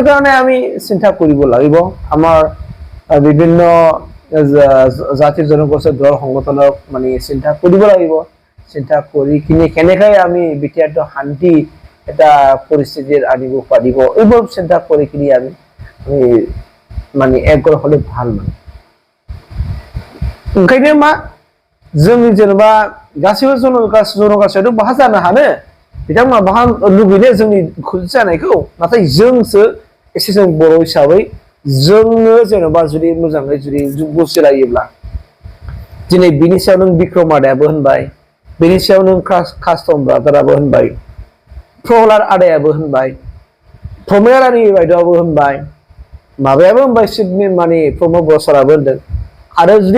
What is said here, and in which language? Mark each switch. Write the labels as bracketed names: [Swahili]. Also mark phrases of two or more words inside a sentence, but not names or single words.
[Assamese] কাৰণে আমি চিন্তা কৰিব লাগিব আমাৰ বিভিন্ন জাতি জনগোষ্ঠীৰ দল সংগঠনক মানে চিন্তা কৰিব লাগিব চিন্তা কৰি কিনি কেনেকৈ আমি বিটিআৰটো শান্তি এটা পৰিস্থিতিৰ আনিব পাৰিব এইবোৰ চিন্তা কৰি কিনি আমি মানে একগোট হ'লে ভাল মানে [Bodo] ओंखायनो मा जों जेनेबा गासैबो जन बाहा जानो हानो बिथांमोना बाहा लुबैनो जोंनि जानायखौ नाथाय जोंसो एसे जों बर' हिसाबै जोंनो जेनेबा जुदि मोजाङै जुदि बुजिलायोब्ला दिनै बिनि सायाव नों बिक्रम आदायाबो होनबाय बिनि सायाव नों कास्टम ब्रादाराबो होनबाय प्रहलाद आदायाबो होनबाय प्रमेय रानी बायद'आबो होनबाय माबायाबो होनबाय सिडनि माने प्रमद बर' साराबो होनदों आरो जुदि